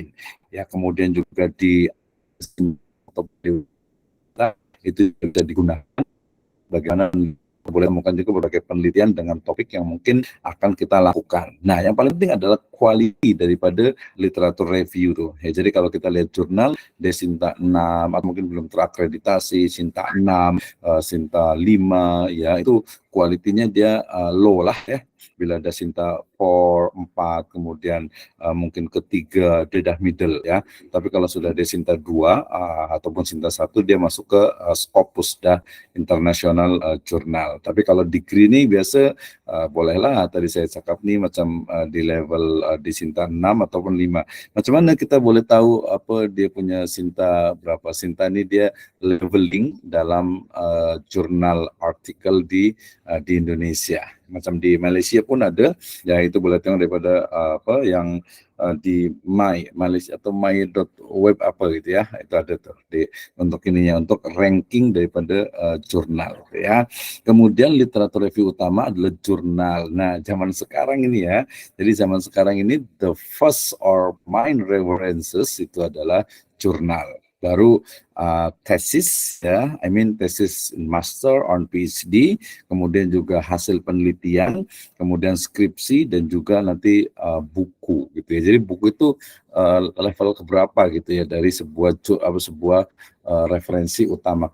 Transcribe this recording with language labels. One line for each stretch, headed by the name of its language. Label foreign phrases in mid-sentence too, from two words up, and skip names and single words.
Indonesian: Ya, kemudian juga di itu bisa digunakan bagaimana boleh menemukan juga berbagai penelitian dengan topik yang mungkin akan kita lakukan. Nah, yang paling penting adalah quality daripada literatur review tuh. Ya, jadi kalau kita lihat jurnal Desinta 6 atau mungkin belum terakreditasi, Sinta 6, Sinta 5,
Malay: ya itu kualitinya dia low lah ya. Bila ada Sinta 4, 4, kemudian mungkin ketiga dia dah middle ya. Tapi kalau sudah Desinta 2 ataupun Sinta 1 dia masuk ke Scopus dah internasional jurnal. Tapi kalau degree ini biasa bolehlah tadi saya cakap nih macam di level di Sinta 6 ataupun 5. Macam mana kita boleh tahu apa dia punya Sinta berapa? Sinta ini dia leveling dalam jurnal artikel di Indonesia. Macam di Malaysia pun ada, ya itu boleh tengok daripada apa yang di Malaysia atau my.web apa gitu ya, itu ada tuh untuk ininya, untuk ranking daripada jurnal ya. Kemudian literatur review utama adalah jurnal.
Indonesian: Nah, zaman sekarang ini ya, jadi zaman sekarang ini
English: the first or main references
Indonesian: itu adalah jurnal. Baru tesis ya, tesis master on PhD, kemudian juga hasil penelitian, kemudian skripsi, dan juga nanti buku gitu ya. Jadi buku itu level keberapa gitu ya dari sebuah referensi utama.